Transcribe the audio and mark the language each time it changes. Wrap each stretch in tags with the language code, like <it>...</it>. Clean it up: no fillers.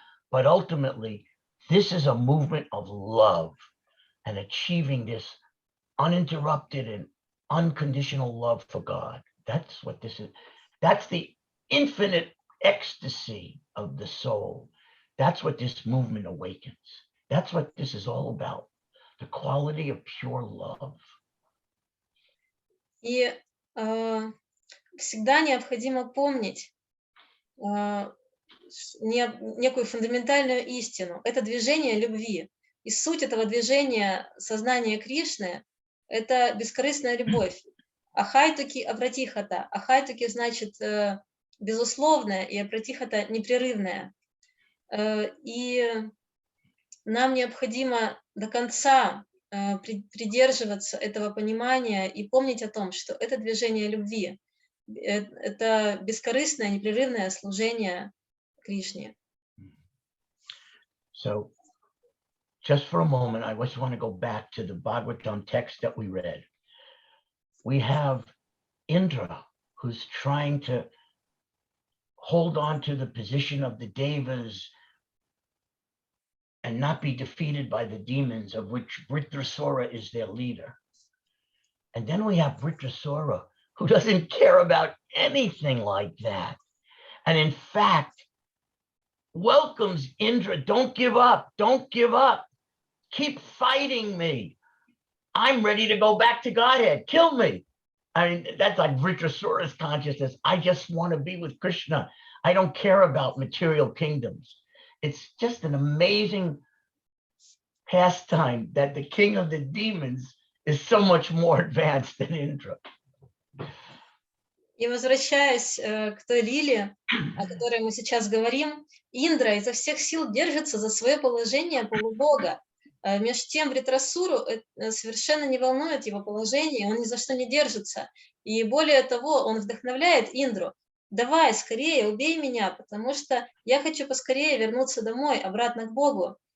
<en>But ultimately, this is a movement of love and achieving this uninterrupted and unconditional love for God. That's what this is. That's the infinite ecstasy of the soul. That's what this movement awakens. That's what this is all about. The quality of pure love.</en> <ru>И всегда необходимо помнить некую фундаментальную истину. Это движение любви. И суть этого движения сознания Кришны – это бескорыстная любовь. Ахайтуки абратихата. Ахайтуки значит безусловное, и абратихата – непрерывное. И нам необходимо до конца придерживаться этого понимания и помнить о том, что это движение любви, это бескорыстное, непрерывное служение Кришне.</ru> <en>So, just for a moment, I just want to go back to the Bhagavatam text that we read. We have Indra, who's trying to hold on to the position of the Devas and not be defeated by the demons, of which Vritrasura is their leader. And then we have Vritrasura, who doesn't care about anything like that. And in fact, welcomes Indra, don't give up, keep fighting me. I'm ready to go back to Godhead, kill me. I mean, that's like Vritrasura's consciousness. I just want to be with Krishna. I don't care about material kingdoms. It's just an amazing pastime that the king of the demons is so much more advanced than Indra.</en> <ru>И возвращаясь к той лиле, о которой мы сейчас говорим, Индра изо всех сил держится за свое положение полубога. Между тем Вритрасуру совершенно не волнует его положение, он ни за что не держится. И более того, он вдохновляет Индру. Давай, скорее, убей меня, потому что я хочу поскорее вернуться домой, обратно к Богу.</ru>